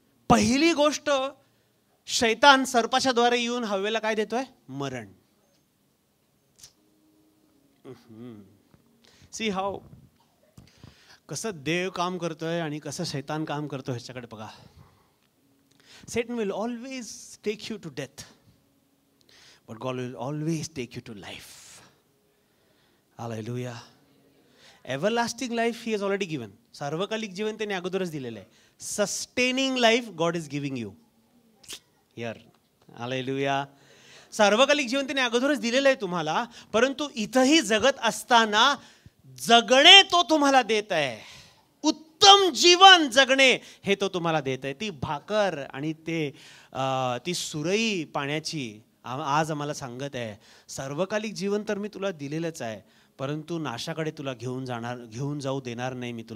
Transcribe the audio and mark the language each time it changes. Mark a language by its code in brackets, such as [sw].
[mr] पहिली गोष्ट शैतान सर्पाच्या द्वारे येऊन हवेला काय देतोय? मरण. [en] see how [mr] कसं देव काम करतोय आणि कसं शैतान काम करतोय ह्याच्याकडे बघा. [en] Satan will always take you to death, but God will always take you to life. Hallelujah. Everlasting life he has already given. [mr] सार्वकालिक जीवन त्याने अगोदरच दिलेलं आहे. [en] Sustaining life God is giving you here. Hallelujah. [mr] सार्वकालिक जीवन त्याने अगोदरच दिलेलं आहे तुम्हाला, परंतु इथंही जगत असताना जगणे तो तुम्हाला देत आहे. उत्तम जीवन जगणे हे तो तुम्हाला देत आहे. ती भाकर आणि ती सुरई पाण्याची आज आम्हाला सांगत आहे, सर्वकालिक जीवन तर मी तुला दिलेलंच आहे, परंतु नाशाकडे तुला घेऊन जाऊ देणार नाही.